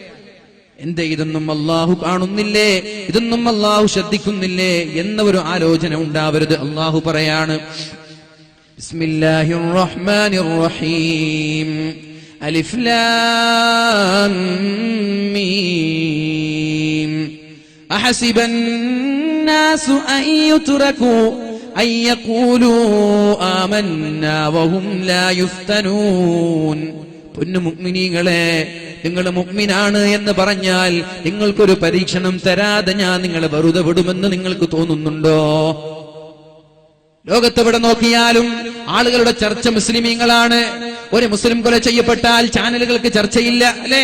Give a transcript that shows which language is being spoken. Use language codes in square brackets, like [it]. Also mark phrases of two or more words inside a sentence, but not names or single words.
[ml] എന്തേ, ഇതൊന്നും അള്ളാഹു കാണുന്നില്ലേ, ഇതൊന്നും അള്ളാഹു ശ്രദ്ധിക്കുന്നില്ലേ എന്ന ഒരു ആലോചന ഉണ്ടാവരുത്. അള്ളാഹു പറയാണ്, [ar] بسم الله الرحمن الرحيم ألف لام ميم أحسب الناس أن يتركوا أن يقولوا آمنا وهم لا يفتنون. [ml] പൊന്നു മുഅ്മിനീങ്ങളെ, നിങ്ങൾ മുഅ്മിനാണ് എന്ന് പറഞ്ഞാൽ നിങ്ങൾക്കൊരു പരീക്ഷണം തരാതെ ഞാൻ നിങ്ങളെ വെറുതെ വിടുമെന്ന് നിങ്ങൾക്ക് തോന്നുന്നുണ്ടോ? ലോകത്തെവിടെ നോക്കിയാലും ആളുകളുടെ ചർച്ച മുസ്ലിമീങ്ങളാണ്. ഒരു മുസ്ലിം കൊല ചെയ്യപ്പെട്ടാൽ ചാനലുകൾക്ക് ചർച്ചയില്ല, അല്ലേ?